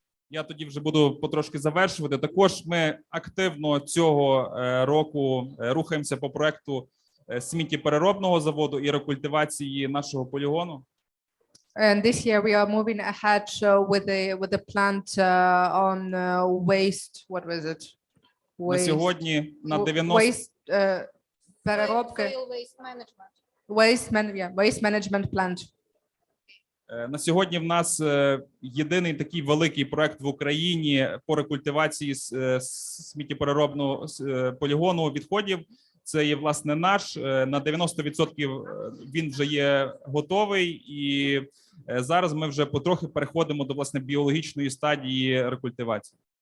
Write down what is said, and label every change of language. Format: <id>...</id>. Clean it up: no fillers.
<uk>Я тоді вже буду потрошки завершувати. Також ми активно цього року рухаємося по проекту сміттєпереробного заводу і рекультивації нашого полігону.</uk> <en>And this year we are moving ahead with the plant on waste. What was it?</en> <uk>На сьогодні на 90 waste переробки.</uk> <en>Waste management plant.</en> <uk>На сьогодні в нас єдиний такий великий проект в Україні по рекультивації сміттєпереробного полігону відходів. Це є, власне, наш. На 90% він вже є готовий, і зараз ми вже потрохи переходимо до, власне, біологічної стадії рекультивації.</uk>